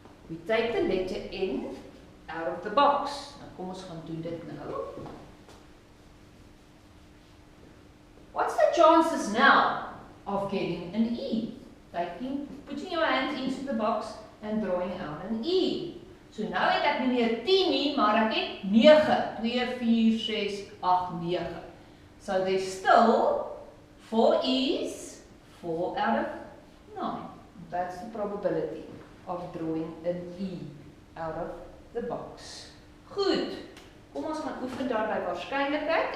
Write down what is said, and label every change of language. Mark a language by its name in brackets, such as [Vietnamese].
[English] We take the letter N out of the box. [Afrikaans] Nou kom ons gaan doen dit nou. [English] What's the chances now of getting an E? Putting your hand into the box and drawing out an E. [Afrikaans] So nou het ek nie meer 10 nie, maar ek het 9. 2, 4, 6, 8, 9. [English] So there's still 4 E's, 4 out of 9. That's the probability of drawing an E out of the box. [Afrikaans] Goed. Kom ons gaan oefen daar by waarskynlikheid.